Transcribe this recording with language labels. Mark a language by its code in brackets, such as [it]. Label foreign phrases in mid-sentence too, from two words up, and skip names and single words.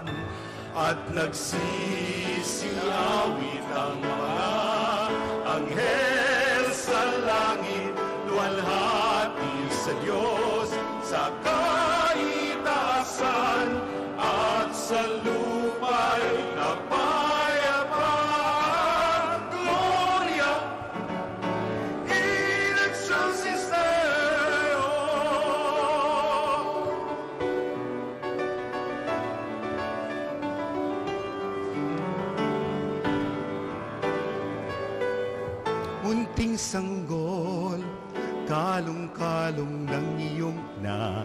[tl] At nagsisiawit ang mga anghel sa langit, luwalhati sa Diyos sa kaitaasan, at sa lupa'y kapayapaan. [la] Gloria in excelsis Deo. [tl] Munting sanggol, kalong-kalong ng iyong na.